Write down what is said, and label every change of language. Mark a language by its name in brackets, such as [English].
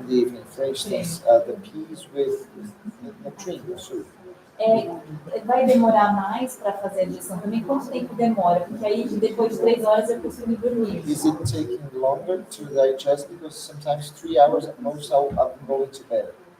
[English] in the evening. For instance, the peas with the cream, the soup. [Portuguese] Vai demorar mais para fazer a digestão também? Quanto tempo demora? Porque aí depois de 3 horas eu costumo dormir. [English] Is it taking longer to digest? Because sometimes 3 hours at most I'm going to bed.